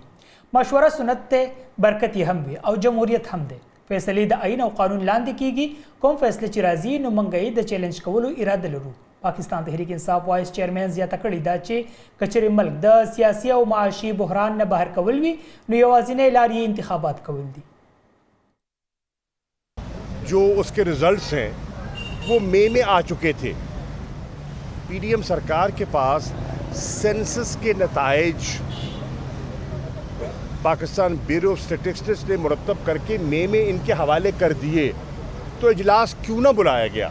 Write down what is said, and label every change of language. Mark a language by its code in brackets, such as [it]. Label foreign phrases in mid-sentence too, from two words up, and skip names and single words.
[ps] مشوره سنت ته برکت هم وي او جمهوریت هم دی. فیصلې د آئین او قانون لاندې کیږي. کوم فیصله چې راځي نو موږ د چیلنج کولو اراده لرو. پاکستان تحریک انصاف وایس چیئرمین زیاته کړې ده چې کچرې ملک د سیاسي او معاشي بحران نه بهر کول وي نو یوازینۍ لار یې انتخابات کول دي. [ur] جو اس کے رزلٹس ہیں وہ مئی میں آ چکے تھے. پی ڈی ایم سرکار کے پاس سینسس کے نتائج پاکستان بیورو آف اسٹیٹسٹکس نے مرتب کر کے مئی میں ان کے حوالے کر دیے تو اجلاس کیوں نہ بلایا گیا؟